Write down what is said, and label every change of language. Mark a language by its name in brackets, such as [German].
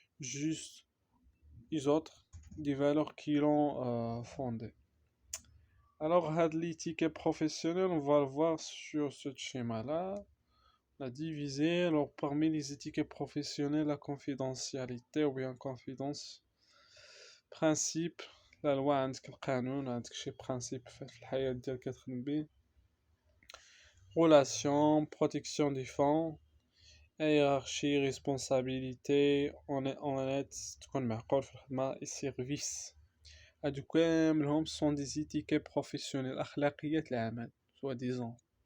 [French] juste les autres, des valeurs qui l'ont fondé. Alors, l'étiquette professionnelle, on va le voir sur ce schéma-là. On a divisé, alors parmi les étiquettes professionnelles, la confidentialité ou bien confidence. Principe, la loi [Arabic] عندك القانون عندك شي principe في الحياة ديالك كتخدم بيه. [French] Relation, protection des fonds, hiérarchie, responsabilité, honnête, [Arabic] تكون معقول في الخدمة, [French] et service. [Arabic] هادو كاملهم [French] sont des étiquettes professionnelles, [Arabic] أخلاقيات العمل, [French] soi-disant.